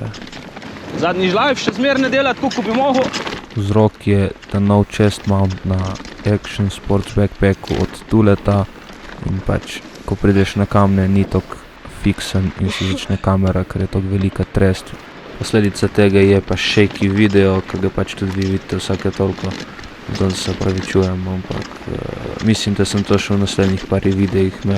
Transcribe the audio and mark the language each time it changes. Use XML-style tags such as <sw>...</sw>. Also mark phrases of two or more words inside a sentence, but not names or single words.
<sl>Zadnji žlajv še zmer ne dela tako, ko bi mogel. Vzrok je, da nov</sl> <en>chest mount</en> <sl>na Action Sports Backpacku od Tuleta in pač, ko prideš na kamne, ni toliko fiksen in si začne kamera, ker je toliko velika trest. Posledica tega je pa</sl> <en>shaky video,</en> <sl>ki ga pač tudi vi vidite vsake toliko. Zato se opravičujem, ampak mislim, da sem to še v naslednjih parih videih imel.</sl>